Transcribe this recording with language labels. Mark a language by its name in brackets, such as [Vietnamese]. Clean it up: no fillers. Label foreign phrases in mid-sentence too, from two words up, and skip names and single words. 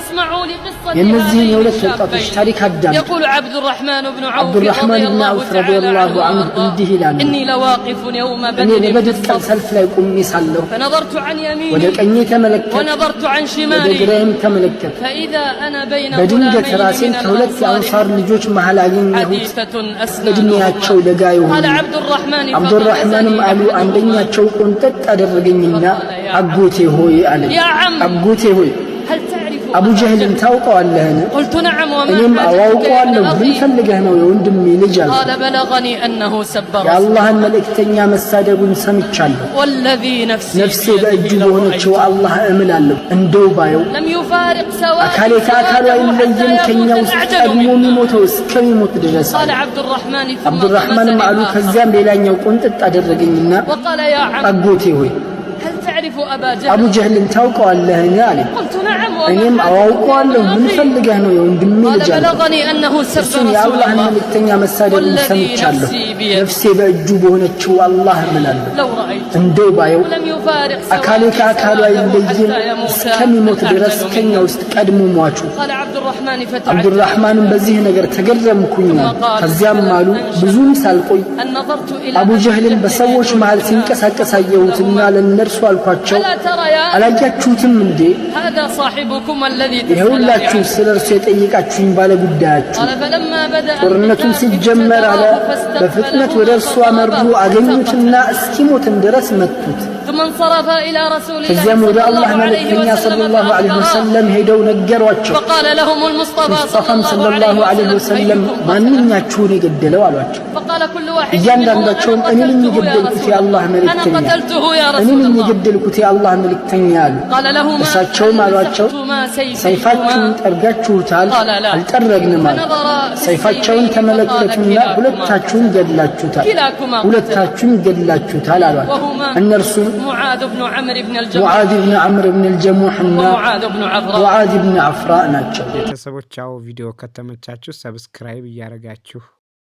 [Arabic] اسمعوا لقصة [Amharic] የነዚህን የሁለት ወጣቶች ታሪክ አዳምጡ። [Arabic] يقول عبد الرحمن بن عوف رضي الله عنه [Amharic] እንዲህ ይላል [Arabic] إني لواقف يوم [Amharic] እኔ [Arabic] بدر [Amharic] በበድር ቀን ሰልፍ ላይ ቆሜ ሳለሁ [Arabic] فنظرت عن [Amharic] ወደ [Arabic] يميني [Amharic] ቀኜ ተመለከትኩ [Arabic] ونظرت عن [Amharic] ወደ [Arabic] شمالي [Amharic] ግራዬም ተመለከትኩ [Arabic] فإذا أنا بين [Amharic] በድንገት [Arabic] غلامين [Amharic] ራሴን [Arabic] من [Amharic] ከሁለት የአንሳር [Arabic] الأنصار [Amharic] ልጆች መሃል አገኘሁት [Arabic] حديثة [Amharic] እድሜያቸው [Arabic] أسنانهما [Amharic] ለጋ የሆኑ [Arabic] قال عبد الرحمن [Amharic] አብዱራህማንም አሉ አንደኛቸው ቆንጠጥ አደረገኝና አጎቴ ሆይ አለኝ [Arabic] يا عم [Amharic] አጎቴ ሆይ [Arabic] هل تعرف [Amharic] አቡ ጀህልን ታውቀዋለህን [Arabic] قلت نعم [Amharic] እኔም [Arabic] وما حاجتك [Amharic] አዋውቀዋለሁ [Arabic] إلى [Amharic] ምን [Arabic] أخي [Amharic] ፈልገህ ነው የወንድሜ ልጅ አለ [Arabic] قال بلغني أنه سب رسول [Amharic] የአላህን መልእክተኛ መሳደቡን ሰምቻለሁ [Arabic] والذي نفسي [Amharic] ነፍሴ በእጁ በሆነችው አላህ እምላለሁ እንደው ባየው [Arabic] لم يفارق سواء [Amharic] አካሌ ከአካሉ አይለይም ከኛ ውስጥ ቀድሞ የሚሞተው እስከሚሞት ድረስ [Arabic] قال عبد الرحمن ثم [Amharic] አብዱራህማንም አሉ [Arabic] طمسني [Amharic] ከዚያም ሌላኛው ቆንጥጥ አደረገኝና [Arabic] وقال يا عم [Amharic] አጎቴ ሆይ [Arabic] هل تعرف أبا [Amharic] አቡ [Arabic] جهل [Amharic] ጀህልን ታውቀዋለህን አለኝ [Arabic] قلت نعم [Amharic] እኔም [Arabic] وما [Amharic] አዋውቀዋለሁ ምን [Arabic] حاجتك إلى [Amharic] ፈልገህ ነው የወንድሜ [Arabic] قال [Amharic] ልጅ አለ [Arabic] بلغني أنه سب [Amharic] እሱም [Arabic] رسول [Amharic] የአላህን [Arabic] الله [Amharic] መልእክተኛ መሳደቡን [Arabic] والذي [Amharic] ሰምቻለሁ [Arabic] نفسي بيده [Amharic] ነፍሴ በእጁ በሆነችው አላህ እምላለሁ [Arabic] لو رأيت [Amharic] እንደው ባየው [Arabic] ولم يفارق [Amharic] አካሌ [Arabic] سواء [Amharic] ከአካሉ አይለይም [Arabic] حتى يموت [Amharic] እስከሚሞት ድረስ ከኛ ውስጥ ቀድሞ ሟቹ [Arabic] قال عبد الرحمن فتعجب [Amharic] አብዱራህማንም በዚህ ነገር ተገረምኩኝ ከዚያም አሉ ብዙም ሳልቆይ [Arabic] أن نظرت إلى [Amharic] አቡ ጀህልን በሰዎች መሃል ሲንቀሳቀስ አየሁትና ለእነርሱ አልኳቸው [Arabic] ألا ترى يا [Amharic] አላያችሁትም እንዴ [Arabic] هذا صاحبكم الذي تسأل [Amharic] ይኸውላችሁ [Arabic] عنه [Amharic] ስለ እርሱ የጠየቃችሁኝ ባለ ጉዳያችሁ [Arabic] قال فلما بدأ [Amharic] ጦርነቱን ሲጀመር አለ በፍጥነት ወደ እርሱ አመሩ አገኙትና እስኪሞትም ድረስ መቱት [Arabic] ثم انصرف إلى رسول الله [Amharic] ከዚያም ወደ [Arabic] صلى [Amharic] አላህ [Arabic] الله عليه [Amharic] መልእክተኛ [Arabic] وسلم صلى الله عليه وسلم [Amharic] ሄደው ነገሯቸው [Arabic] فقال لهم المصطفى [Amharic] ሙስጠፋም [Arabic] صلى الله صلى الله عليه عليه ወሰለም وسلم [Amharic] ማንኛችሁን የገደለው አሏቸው [Arabic] فقال كل واحد [Amharic] እያንዳንዳቸውም እኔ ነኝ የገደልኩት የአላህ [Arabic] أنا [Amharic] መልእክተኛ [Arabic] قتلته يا [Amharic] እኔ [Arabic] رسول [Amharic] ነኝ [Arabic] الله [Amharic] የገደልኩት የአላህ መልእክተኛ አሉ [Arabic] قال له ما [Amharic] እሳቸውም አሏቸው ሰይፋችሁን ጠርጋችሁታል አልጠረግንም አሉ ሰይፋቸውን ተመለከቱና ሁለታችሁን ገድላችሁታል ሁለታችሁን ገድላችሁታል አሏቸው እነርሱም [Arabic] معاذ بن عمرو بن الجموح [Amharic] ሙዓዝ ብን ዐምር ብን አልጀሙህ እና [Arabic] ومعاذ بن عفراء [Amharic] ሙዓዝ ብን ዐፍራ ናቸው ቤተሰቦች ቪዲዮ ከተመቻችሁ ሰብስክራይብ እያደረጋችሁ